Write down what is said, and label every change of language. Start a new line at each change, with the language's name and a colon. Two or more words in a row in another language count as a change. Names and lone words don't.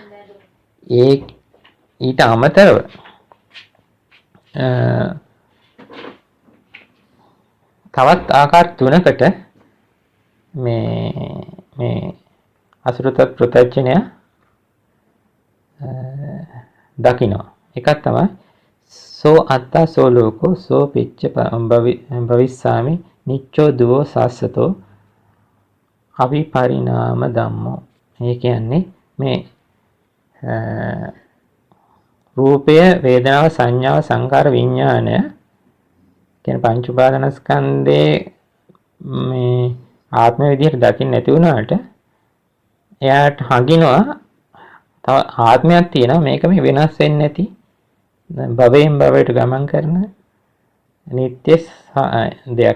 Sinhala: ඊට අමතරව තවත් ආකාර තුනකට මේ අසුරත ප්‍රත්‍යඥය දකිනවා. එකක් තමයි
Pali: සෝ අත්තා සෝ ලෝකෝ සෝ පිච්ච භවිස්සාමි නිච්චෝ දුවෝ සාස්සතෝ අවිපරිණාම ධම්මෝ.
Sinhala: ඒ කියන්නේ මේ රූපය, වේදනාව, සංඥාව, සංකාර, විඥානය කියන පංච උපාදානස්කන්ධේ මේ ආත්ම විදිහට දකින්න නැති වුණාට එයාට හඟිනවා තව ආත්මයක් තියෙනවා මේක මේ වෙනස් වෙන්නේ නැති භවයෙන් භවයට ගමන් කරන නිත්‍ය දෙයක්.